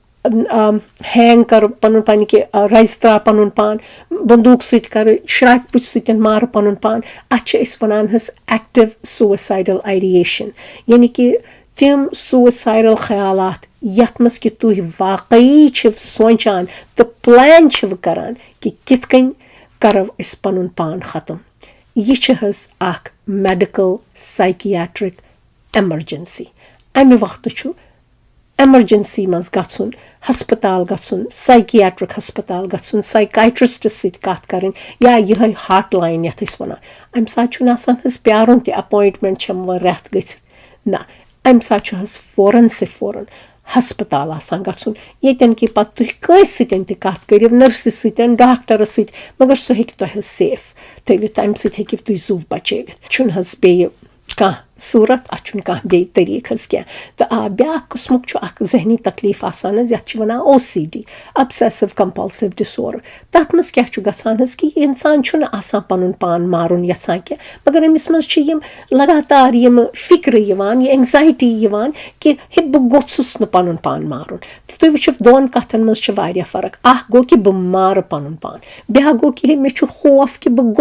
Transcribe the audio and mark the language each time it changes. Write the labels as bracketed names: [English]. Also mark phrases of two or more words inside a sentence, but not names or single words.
[Kashmiri] ہینگ کَرٕ پَنُن پان کہِ رَزِ ترٛاو پَنُن پان بندوٗق سۭتۍ کَرٕ شرٛاکہِ پُچہِ سۭتۍ مارٕ پَنُن پان اَتھ چھِ أسۍ وَنان حظ [English] active suicidal ideation [Kashmiri] یعنی کہِ تِم سوٗسایڈَل خیالات یَتھ منٛز کہِ تُہۍ واقعی چھِو سونٛچان تہٕ پٕلین چھِو کَران کہِ کِتھ کٔنۍ کَرو أسۍ پَنُن پان ختم یہِ چھِ حظ اَکھ [English] medical psychiatric emergency [Kashmiri] اَمہِ وقتہٕ چھُ ایمرجنسی منٛز گژھُن ہسپتال گژھُن [English] psychiatric hospital [Kashmiri] گژھُن سایکایٹرسٹس سۭتۍ کَتھ کَرٕنۍ یا یِہے [English] hot line [Kashmiri] یَتھ أسۍ وَنان اَمہِ ساتہٕ چھُنہٕ آسان حظ پیارُن تہِ اپویِنٹمنٹ چھَم وۄنۍ رٮ۪تھ گٔژھِتھ نہ اَمہِ ساتہٕ چھُ حظ فوراً سے فوراً ہسپتال آسان گژھُن ییٚتٮ۪ن کہِ پَتہٕ تُہۍ کٲنٛسہِ سۭتۍ تہِ کَتھ کٔرِو نٔرسہِ سۭتۍ ڈاکٹرس سۭتۍ مگر سُہ ہیٚکہِ تۄہہِ حظ سیف تھٲوِتھ اَمہِ سۭتۍ ہیٚکِو تُہۍ زُو بَچٲوِتھ چھُنہٕ حظ بیٚیہِ کانٛہہ صوٗرت اَتھ چھُنہٕ کانٛہہ بیٚیہِ طٔریٖقہٕ حظ کینٛہہ تہٕ بیٛاکھ قٕسمُک چھُ اَکھ ذہنی تکلیٖف آسان حظ یَتھ چھِ وَنان [English] OCD obsessive compulsive disorder [Kashmiri] تَتھ منٛز کیٛاہ چھُ گژھان حظ کہِ یہِ اِنسان چھُنہٕ آسان پَنُن پان مارُن یَژھان کینٛہہ مگر أمِس منٛز چھِ یِم لگاتار یِم فِکرٕ یِوان یہِ اینزایٹی یِوان کہِ ہے بہٕ گوٚژھُس نہٕ پَنُن پان مارُن تہٕ تُہۍ وٕچھِو دۄن کَتھَن منٛز چھِ واریاہ فرق اَکھ گوٚو کہِ بہٕ مارٕ پَنُن پان بیٛاکھ گوٚو کہِ ہے مےٚ چھُ خوف کہِ بہٕ